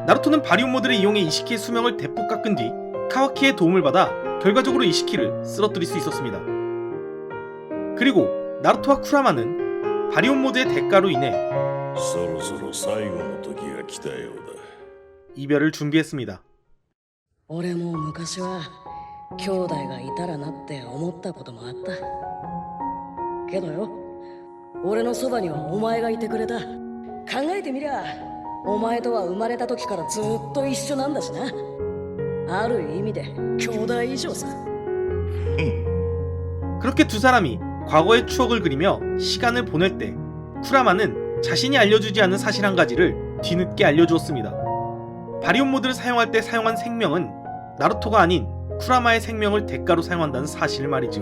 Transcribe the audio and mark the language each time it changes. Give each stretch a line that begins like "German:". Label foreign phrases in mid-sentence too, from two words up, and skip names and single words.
Korean: 나루토는 바리온 모드를 이용해 이시키의 수명을 대폭 깎은 뒤 카와키의 도움을 받아 결과적으로 이시키를 쓰러뜨릴 수 있었습니다. 그리고 나루토와 쿠라마는 바리온 모드의 대가로 인해 이별을 준비했습니다.
Japanese: 俺も昔は兄弟がいたらなって思ったこともあったけどよ、俺のそばにはお前がいてくれた。考えてみりゃお前とは生まれた時からずっと一緒なんだしな。ある意味で兄弟以上さ。
Korean: 그렇게 두 사람이 과거의 추억을 그리며 시간을 보낼 때 쿠라마는 자신이 알려주지 않은 사실 한 가지를 뒤늦게 알려주었습니다. 바리온 모드를 사용할 때 사용한 생명은 나루토가 아닌 쿠라마의 생명을 대가로 사용한다는 사실을 말이죠.